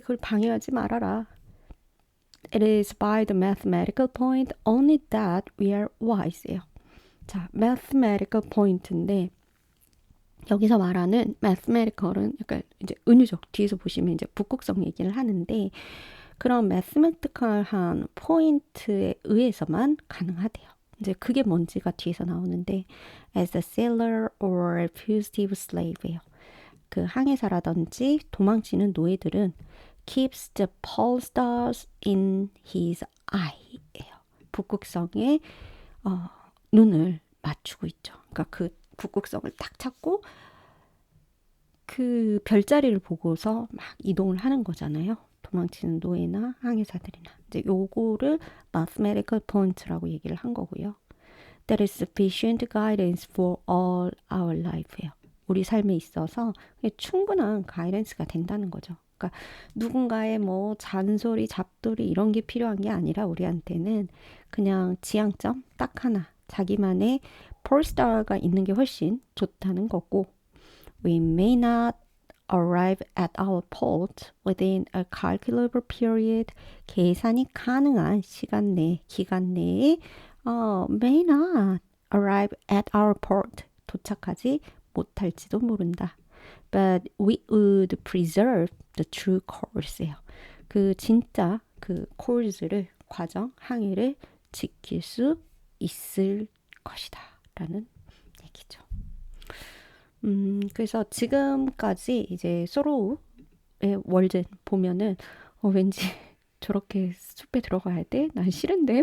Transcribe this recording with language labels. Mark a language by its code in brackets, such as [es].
[ko] 그걸 방해하지 말아라. [en] It is by the mathematical point only that we are wise예요. [ko] 자, mathematical point인데 여기서 말하는 mathematical은 약간 이제 은유적 뒤에서 보시면 이제 북극성 얘기를 하는데 그런 mathematical한 포인트에 의해서만 가능하대요. 이제 그게 뭔지가 뒤에서 나오는데 [en] as a sailor or fugitive slave [ko] 예요. 그 항해사라든지 도망치는 노예들은 [en] keeps the pole stars in his eye예요. [ko] 북극성에 눈을 맞추고 있죠. 그러니까 그 북극성을 딱 찾고 그 별자리를 보고서 막 이동을 하는 거잖아요. 도망치는 노예나 항해사들이나 이제 요거를 mathematical point라고 얘기를 한 거고요. [en] that is sufficient guidance for all our life예요. [ko] 우리 삶에 있어서 충분한 가이던스가 된다는 거죠. 그러니까 누군가의 뭐 잔소리, 잡돌이 이런 게 필요한 게 아니라 우리한테는 그냥 지향점 딱 하나, 자기만의 폴스타가 있는 게 훨씬 좋다는 거고 [en] We may not arrive at our port within a calculable period. [ko] 계산이 가능한 시간 내, 기간 내에 [en] may not arrive at our port. [ko] 도착하지 못할지도 모른다. [en] But we would preserve the true course예요. [ko] 그 진짜 그 course를, 과정, 항해를 지킬 수 있을 것이다. 라는 얘기죠. 그래서 지금까지 이제 소로우의 월든 보면은 왠지 저렇게 숲에 들어가야 돼? 난 싫은데?